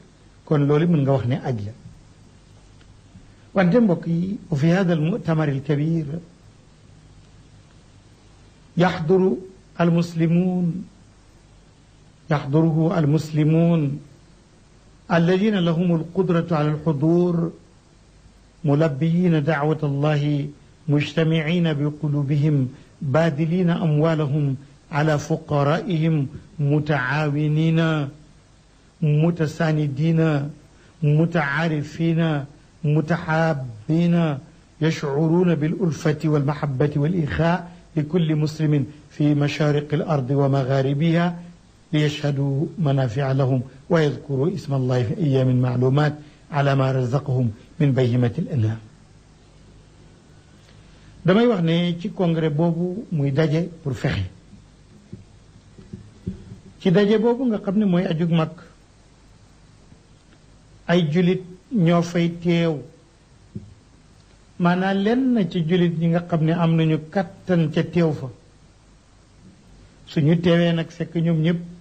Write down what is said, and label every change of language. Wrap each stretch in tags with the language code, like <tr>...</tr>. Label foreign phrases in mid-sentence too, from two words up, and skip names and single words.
<wo>kon loolu mën nga wax ne aj la. wante mbokk yi</wo> <ar>وفي هذا المؤتمر الكبير يحضره المسلمون الذين لهم القدرة على الحضور ملبين دعوة الله مجتمعين بقلوبهم باذلين أموالهم على فقرائهم متعاونين متساندين متعارفين متحابين يشعرون بالألفة والمحبة والإخاء لكل مسلم في مشارق الأرض ومغاربها ليشهدوا منافع لهم ويذكروا اسم الله في أيام معلومات على ما رزقهم من بهيمة الأنعام.</ar> <wo>damay wax ne ci congrès boobu muy daje pour fexe ci daje boobu nga xam ne mooy ajug mag ay julit ñoo fay teew maanaam lenn ci julit ñi nga xam ne am nañu kattan ca teew fa suñu teewee nag fekk ñoom ñëpp</wo>